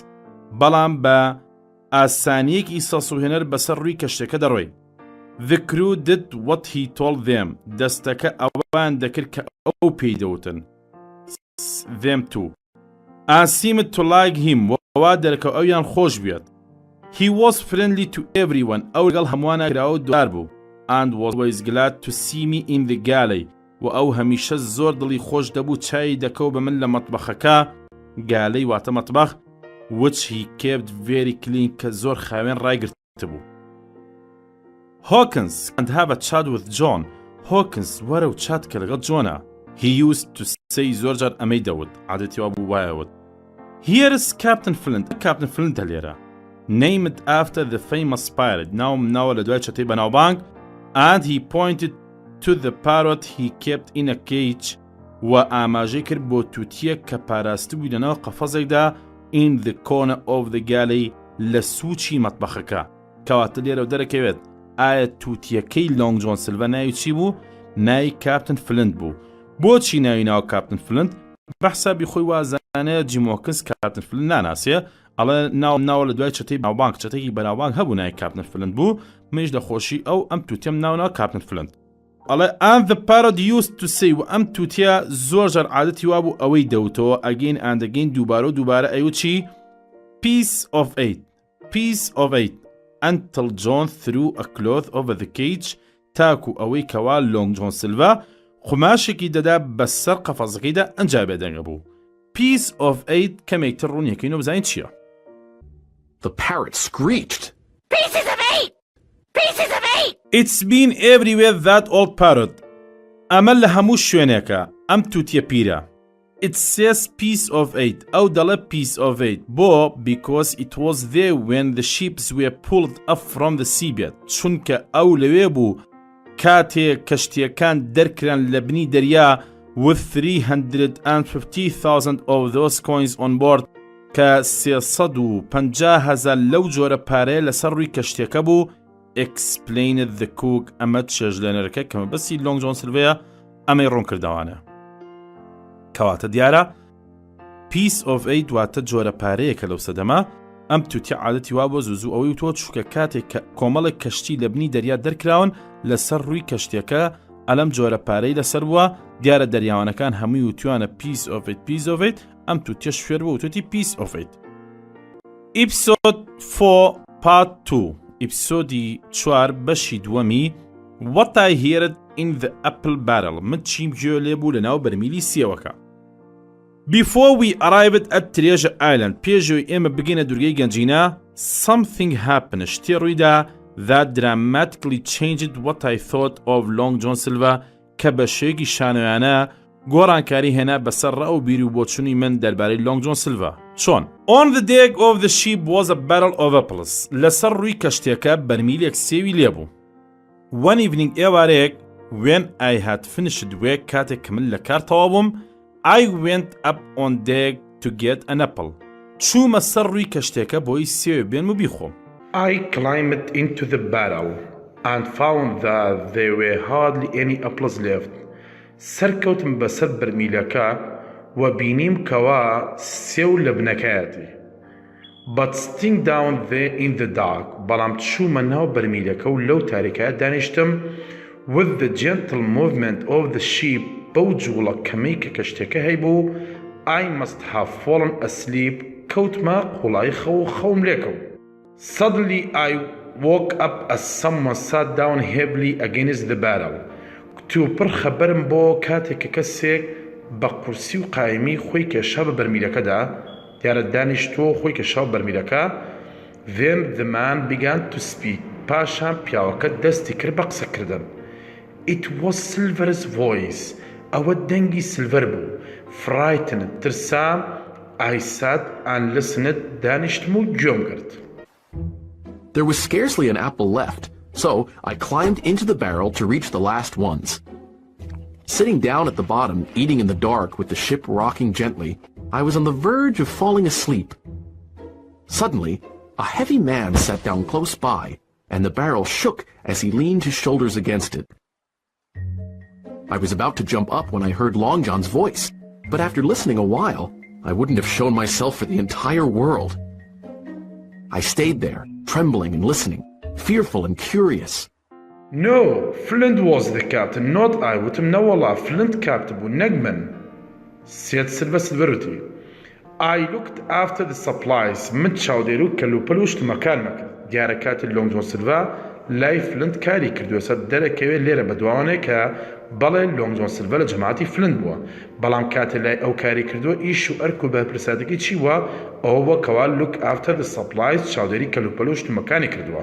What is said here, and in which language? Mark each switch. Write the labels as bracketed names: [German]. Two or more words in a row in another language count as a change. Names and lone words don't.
[Central Kurdish] بەڵام بە ئاسانیەکی سەسوهێنەر بەسەر ڕووی کەشتەکە دەڕۆی. [English] The crew did what he told them. [Central Kurdish] دەستەکە ئەوان دەکرد کە ئەو پێی دەوتن. [English] Them too. And seemed to like him. [Central Kurdish] وەوا دەرکە ئەویان خۆش بێت. [English] He was friendly to everyone. [Central Kurdish] ئەو لەگەڵ هەمووانە کراوە دوار بوو. [English] And was always glad to see me in the galley. [Central Kurdish] و ئەو هەمیشە زۆر دڵی خۆش دەبوو چای دەکەو بە من لە مەتبەخەکە. گالەی واتە مەتبەخ. [English] Which he kept very clean [Central Kurdish] کە زۆر خاوێن ڕایگرتە بوو. [English] Hawkins and have a chat with John. [Central Kurdish] Hawkins وەرە و چات کە لەگەڵ جۆنە. [English] He used to say [Central Kurdish] زۆر جار ئەمەی دەوت. عادەتی وا بوو وایەوت. [English] Here is Captain Flint. [Central Kurdish] Captain Flint هەلێرە. [English] Named after the famous pirate. [Central Kurdish] ناوە لە دوای چەتەی بەناوبانگ. [English] And he pointed to the parrot he kept in a cage. [Central Kurdish] و ئاماژەی کرد بۆ تووتیە کە پاراستە بووی لەناو قەفەزێکدا [English] in the corner of the galley [Central Kurdish] لە سووچی مەتبەخەکە. کەواتە لێرە و دەرەکەوێت ئایا تووتیەکەی لۆنگ جۆن سیلڤە ناوی چی بوو؟ ناوی کاپتن فلنت بوو. بۆچی ناوی ناو کاپتن فلنت؟ بەحسابی خۆی وازانەیە جیمۆکس کاپتن فلنت ناناسیە ئەڵێ ناوە لە دوای چەتەی بەناوبانگ چەتێکی بەناوبانگ هەبوو ناوی کاپتن فلنت بوو منیش دەخۆشی ئەو ئەم تووتێم ناو کاپتن فلنت. ئەڵێ [English] and the parrot used to say [Central Kurdish] و ئەم تووتیا زۆر جار عادەتی وا بوو ئەوەی دەوتەوە [English] again and again [Central Kurdish] دووبارە و دووبارە ئەیوت چی؟ [English] piece of eight until John threw a cloth over the cage [Central Kurdish] تاکو ئەوەی کەوا لۆنگ جۆن سیلڤە خماشێکی دەدا بەسەر قەفەزەکەیدا ئەنجا بێدەنگە بوو. [English] piece of eight [Central Kurdish] کەمێکتر ڕوون یەکەین و بزانین چییە؟ [English] The parrot screeched. Pieces of eight! Pieces of eight! It's been everywhere that old parrot. [Central Kurdish] ئەمە لە هەموو شوێنێکە ئەم تووتیە پیرە. [English] It says piece of eight. [Central Kurdish] ئەو دەڵێ [English] piece of eight. بۆ because it was there when the ships were pulled up from the seabed. [Central Kurdish] چونکە ئەو لەوێ بوو کاتێک کەشتیەکان دەرکران لە بنی دەریا [English] with 350,000 of those coins on board [Central Kurdish] کە 350,000 لەو جۆرە پارەیە لەسەر ڕووی کەشتیەکە بوو. [English] explained the cook. [Central Kurdish] ئەمە چێژلێنەرەکە کەمە بەسی لۆنگ جۆن سیلڤەیە ئەمەی ڕوونکردنەوانە. کەواتە دیارە [English] piece of eight [Central Kurdish] واتە جۆرە پارەیەکە لەو سەدەما ئەم تووتی عادەتی وا بۆ زوو ئەوەی تۆ چووکە کاتێک کە کۆمەڵێک کەشتی لە بنی دەریا دەرکراون لەسەر ڕووی کەشتێکە ئەلەم جۆرە پارەی لەسەر بووە دیارە دەریاوانەکان هەمووی وتوانە [English] piece of eight [Central Kurdish] ئەم تووتیە شوێر بوو وتوتی [English] piece of eight. Episode 4 Part 2 [Central Kurdish] ئێپیسۆدی چوار بەشی دووەمی [English] What I heard in the apple barrel. [Central Kurdish] من چیم گوێ لێ بوو لەناو بەرمیلی سێوەکە. [English] Before we arrived at Treasure Island, [Central Kurdish] پێشەوەی ئێمە بگەینە دورگەی گەنجینە, [English] something happened. [Central Kurdish] شتێ ڕوویدا [English] that dramatically changed what I thought of Long John Silver [Central Kurdish] کە بە شێوەیەکی شانۆیانە گۆڕانکاری هێنا بەسەر ڕە و بیر و بۆچوونی من دەربارەی Long John Silver. چۆن؟ [English] On the deck of the ship was a barrel of apples. [Central Kurdish] لەسەر ڕووی کەشتێکە بەرمیلێک سێوی لێبوو. [English] One evening ئێوارەیەک when I had finished work [Central Kurdish] کاتێک کە من لە کار تەواو بووم [English] I went up on deck to get an apple. [Central Kurdish] چوومە سەر ڕووی کەشتێکە بۆی سێوێ بێنم و بیخۆم. [English] I climbed into the barrel and found that there were hardly any apples left. [Central Kurdish] سەرکەوتم بەسەر بەرمیلەکە و بینیم کەوا سێو لە بنەکەیەتی. [English] But staying down there in the dark [Central Kurdish] بەڵام چوومە ناو بەرمیلەکە و لەو تاریکایە دانیشتم [English] with the gentle movement of the ship [Central Kurdish] بەو جوڵە کەمەی کە کەشتێکە هەیبوو [English] I must have fallen asleep [Central Kurdish] كوتما قوڵای خەوم لێکەوت. [English] Suddenly I woke up as someone sat down heavily against the barrel. [Central Kurdish] پڕ خەبەرم بۆ کاتێک کە کەسێک بە قورسی و قایمی خۆی کێشا بە بەرمیلەکەدا دیارە دانیشتۆ خۆی کێشا بە بەرمیلەکە. [English] Then the man began to speak. [Central Kurdish] پاشان پیاوەکە دەستی کرد بە قسەکردن. [English] It was Silver's voice. [Central Kurdish] ئەوە دەنگی سیلڤەر بوو. [English] Frightened, ترسام. I sat and listened. [Central Kurdish] دانیشتم و گوێم گرت. [English] There was scarcely an apple left, so I climbed into the barrel to reach the last ones. Sitting down at the bottom, eating in the dark with the ship rocking gently, I was on the verge of falling asleep. Suddenly, a heavy man sat down close by, and the barrel shook as he leaned his shoulders against it. I was about to jump up when I heard Long John's voice, but after listening a while, I wouldn't have shown myself for the entire world. I stayed there, trembling and listening, fearful and curious. No, Flint was the captain, not I. [Central Kurdish] وتم نوالله Flint captain بو نەگمن. سێت سلڤەروتی. [English] I looked after the supplies. [Central Kurdish] من چاودێر و کەلوپەل و شتمەکانمە کرد. دیارە کاتی لۆنگ جۆن سیلڤا لای فلنت کاری کردووە سەر دەرەکەوێت لێرە بەدواوانەیە کە بەڵێ لۆنگ جۆن سیلڤا لە جەماعەتی فلنت بووە. بەڵام کاتێ لای ئەو کاری کردووە ئیش و ئەرک و بەرپرساتەکەی چی وە ئەوە بووە کەوا [English] look after the supplies [Central Kurdish] چاودێری کەلوپەل و شتمەکانی کردووە.